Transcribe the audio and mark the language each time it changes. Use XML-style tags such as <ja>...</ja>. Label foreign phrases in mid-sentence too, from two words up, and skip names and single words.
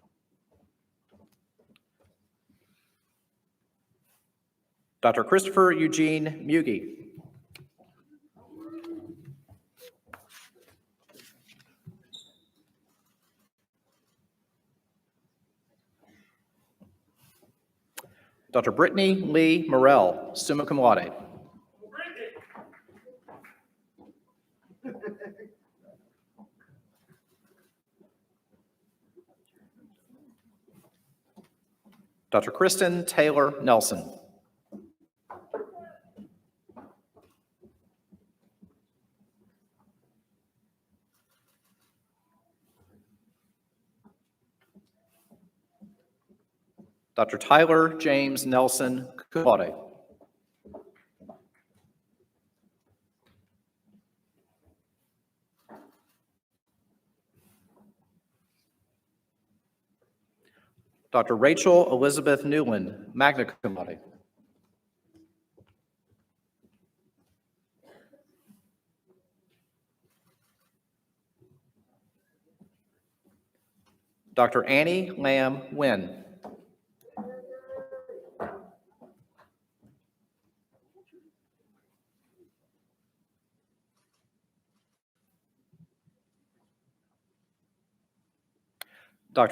<en>Dr. Christopher Eugene Mugi. Dr. Brittany Lee Morrell,</en> <la>summa cum laude.</la> <en>Dr. Kristen Taylor Nelson. Dr. Tyler James Nelson,</en> <la>cum laude.</la> <en>Dr. Rachel Elizabeth Newland,</en> <la>magna cum laude.</la> <en>Dr. Annie Lamb Wynn. Dr.</en>